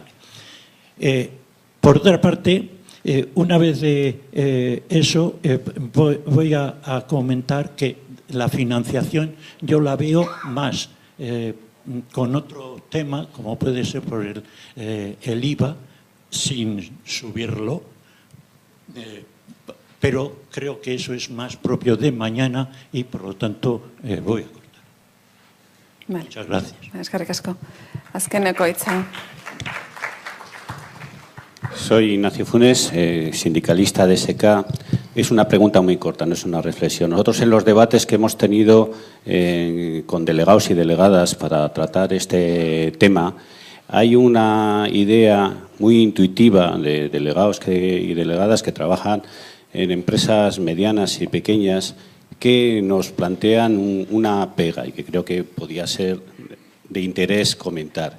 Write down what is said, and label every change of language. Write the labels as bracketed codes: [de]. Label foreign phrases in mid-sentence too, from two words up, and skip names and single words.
[es] Por otra parte, una vez de eso, voy a comentar que la financiación yo la veo más con otro tema, como puede ser por el IVA, sin subirlo, pero creo que eso es más propio de mañana y por lo tanto voy a cortar. Vale. Muchas gracias. [eu] Eskerrik asko. Azkeneko hitza. [es] Soy Ignacio Funes, sindicalista de SK. Es una pregunta muy corta, no es una reflexión. Nosotros en los debates que hemos tenido con delegados y delegadas para tratar este tema, hay una idea muy intuitiva de delegados y delegadas que trabajan en empresas medianas y pequeñas que nos plantean una pega y que creo que podía ser de interés comentar.